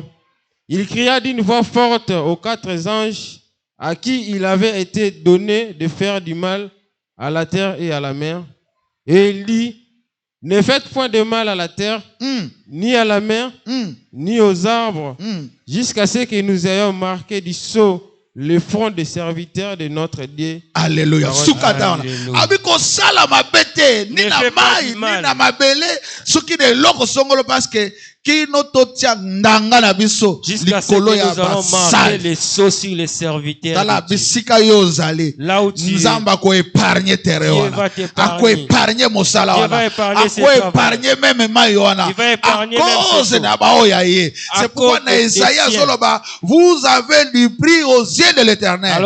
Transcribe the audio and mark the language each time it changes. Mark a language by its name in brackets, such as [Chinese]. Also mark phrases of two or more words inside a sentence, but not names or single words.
[French] Il cria d'une voix forte aux 4 anges à qui il avait été donné de faire du mal à la terre et à la mer. Et il dit, ne faites point de mal à la terre, ni à la mer, ni aux arbres, jusqu'à ce que nous ayons marqué du sceau le front des serviteurs de notre Dieu. Alléluia. [Lingala] Abiko sala mabete, ni na mai, ni na mabele, suki de loko songolo [French] parce que jusqu'à ce que nous allons marquer les sceaux sur les serviteurs. Là où tu es, Dieu va t'épargner. Dieu va épargner c'est pourquoi dans Isaïe, vous avez du prix aux yeux de l'Éternel.